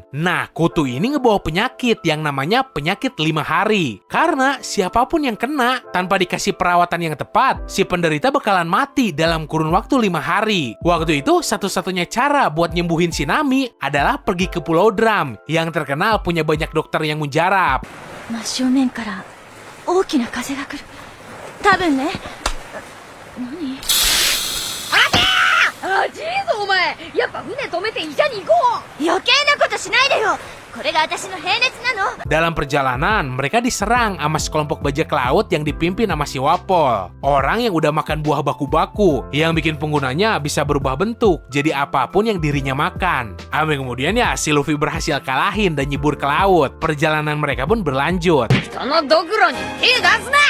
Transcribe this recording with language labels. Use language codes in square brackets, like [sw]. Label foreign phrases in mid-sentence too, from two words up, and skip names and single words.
[id] Nah, kutu ini ngebawa penyakit yang namanya penyakit 5 hari. Karena siapapun yang kena, tanpa dikasih perawatan yang tepat, si penderita bakalan mati dalam kurun waktu 5 hari. Waktu itu, satu-satunya cara buat nyembuhin si Nami adalah pergi ke Pulau Drum, yang terkenal punya banyak dokter yang mujarab. [ja] 大きな風が来る。多分ね。何？待てー！あ、じいぞお前。やっぱ船止めて医者に行こう。余計なことしないでよ。これが私の平熱なの。 [id] Dalam perjalanan, mereka diserang sama sekelompok bajak laut yang dipimpin sama si Wapol. Orang yang udah makan buah baku-baku, yang bikin penggunanya bisa berubah bentuk jadi apapun yang dirinya makan. Sampai kemudian ya, si Luffy berhasil kalahin dan nyebur ke laut. Perjalanan mereka pun berlanjut. [ja] 人のドクロに手出すな。